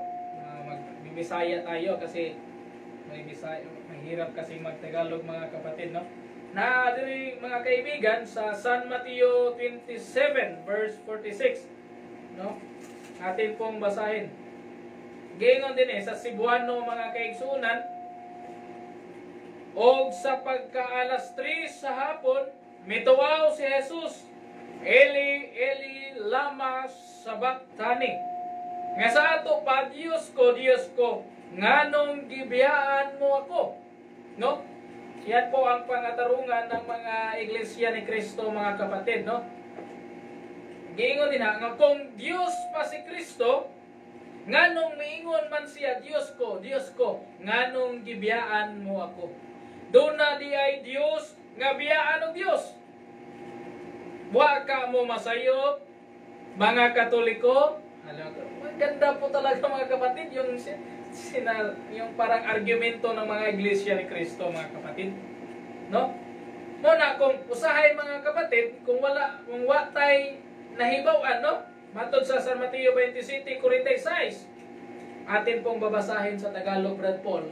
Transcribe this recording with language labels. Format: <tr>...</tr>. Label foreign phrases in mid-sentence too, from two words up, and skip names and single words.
<tl>Magbibisaya tayo kasi mahirap kasi magtagalog mga kapatid, no? Na din mga kaibigan sa San Mateo 27 verse 46, no? Atin pong basahin.</tl> <ceb>Gingon din sa Cebuano mga kaigsunan, og sa pagkaalas 3 sa hapon, mituwaw si Jesus,</ceb> <arc>ܐܝܠܝ ܐܝܠܝ ܠܡܐ ܫܒܩܬܢܝ.</arc> <ceb>Nga sa ato pa, Diyos ko, nganong gibiyaan mo ako? No?</ceb> <tl>Yan po ang pangatarungan ng mga Iglesia ni Cristo, mga kapatid, no?</tl> <ceb>Giingon din nga, kung Diyos pa si Cristo, nganong miingon man siya, Diyos ko, nganong gibiyaan mo ako? Doon na di ay Diyos, nga biyaan o Diyos. Wa ka mo masayop, mga Katoliko.</ceb> <tl>Maganda po talaga mga kapatid, yung parang argumento ng mga Iglesia ni Cristo, mga kapatid. No?</tl> <ceb>Muna, kung usahay</ceb> <tl>mga kapatid,</tl> <ceb>kung wa tay nahibawan, no? Matod sa</ceb> <tl>San Mateo 27:46, atin pong babasahin sa Tagalog, Brad Paul.</tl>